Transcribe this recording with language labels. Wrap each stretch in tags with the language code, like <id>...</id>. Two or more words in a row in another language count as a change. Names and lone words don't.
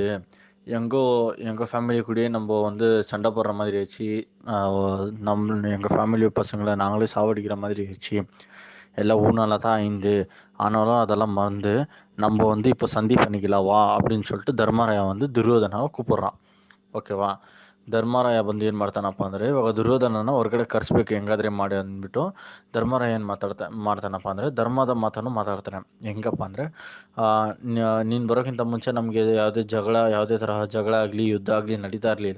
<ta>எங்கள் ஃபேமிலி கூடயே நம்ம வந்து சண்டை போடுற மாதிரி ஆயிடுச்சு. எங்கள் ஃபேமிலி பசங்களை நாங்களே சாவடிக்கிற மாதிரி ஆயிடுச்சு. எல்லாம் ஊனால தான் ஐந்து. ஆனாலும் அதெல்லாம் மறந்து நம்ம வந்து இப்போ சந்தி பண்ணிக்கலாம் வா அப்படின்னு சொல்லிட்டு தர்மராயா வந்து துரியோதனாவை கூப்பிட்றான்.</ta> <kn>ಓಕೆವಾ? ಧರ್ಮರಾಯ ಬಂದು ಏನು ಮಾಡ್ತಾನಪ್ಪ ಅಂದರೆ, ಇವಾಗ ದುರ್ಯೋಧನನ ಹೊರಗಡೆ ಕರೆಸ್ಬೇಕು ಹೆಂಗಾದ್ರೆ ಮಾಡಿ ಅಂದ್ಬಿಟ್ಟು ಧರ್ಮರಾಯ ಏನು ಮಾಡ್ತಾನಪ್ಪ ಅಂದರೆ, ಧರ್ಮದ ಮಾತನ್ನು ಮಾತಾಡ್ತಾನೆ. ಹೆಂಗಪ್ಪ ಅಂದರೆ, ನೀನು ಬರೋಕ್ಕಿಂತ ಮುಂಚೆ ನಮಗೆ ಯಾವುದೇ ತರಹ ಜಗಳ ಆಗಲಿ ಯುದ್ಧ ಆಗಲಿ ನಡೀತಾ ಇರಲಿಲ್ಲ.</kn>